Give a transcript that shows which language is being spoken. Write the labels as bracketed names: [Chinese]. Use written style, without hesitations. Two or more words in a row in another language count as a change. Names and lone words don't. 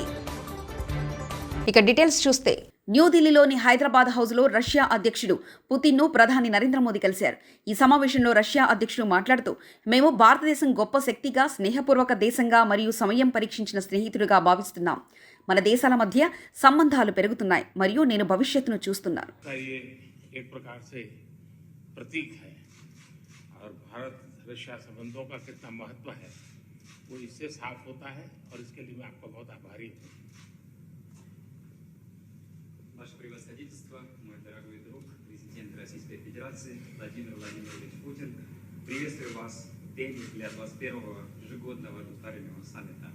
[Telugu] ఇక డీటెయిల్స్ చూస్తే న్యూఢిల్లీలోని హైదరాబాద్ హౌస్లో రష్యా అధ్యక్షుడు పుతిన్ను ప్రధాని నరేంద్ర మోదీ కలిశారు. ఈ సమావేశంలో రష్యా అధ్యక్షుడు మాట్లాడుతూ, మేము భారతదేశం గొప్ప శక్తిగా, స్నేహపూర్వక దేశంగా మరియు సమయం పరీక్షించిన స్నేహితుడిగా భావిస్తున్నాం. మన దేశాల మధ్య సంబంధాలు పెరుగుతున్నాయి మరియు నేను భవిష్యత్తును చూస్తున్నాను. [Russian] Ваше превосходительство, мой дорогой друг, президент Российской Федерации Владимир Владимирович Путин, приветствую вас в день для 21-го ежегодного двустороннего саммита.